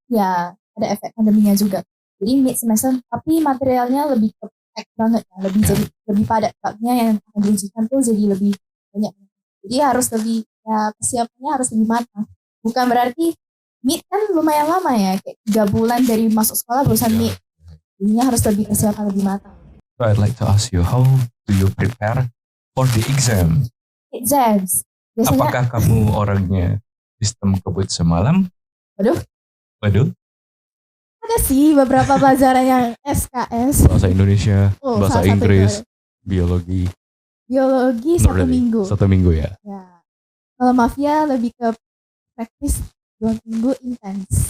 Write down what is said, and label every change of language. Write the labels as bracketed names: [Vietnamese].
[Indonesian] Ya, ada efek pandeminya juga. Jadi mid semester, tapi materialnya lebih pack banget ya, lebih padat babnya yang akan diujikan tuh jadi lebih banyak. Jadi harus lebih persiapannya harus lebih matang. Bukan berarti mid kan lumayan lama ya, kayak 3 bulan dari masuk sekolah barusan mid. Jadinya harus lebih persiapan lebih matang. [English] So I'd like to ask you, how do you prepare for the exam? [Indonesian] Exams. Biasanya, Apakah kamu orangnya sistem kebut semalam? Waduh. Ada sih beberapa pelajaran yang SKS. Bahasa Indonesia, bahasa Inggris, biologi. Biologi [English] Not [Indonesian] 1 [English] really. [Indonesian] minggu. 1 minggu ya. Ya. Kalau mafia lebih ke praktis 2 minggu intens.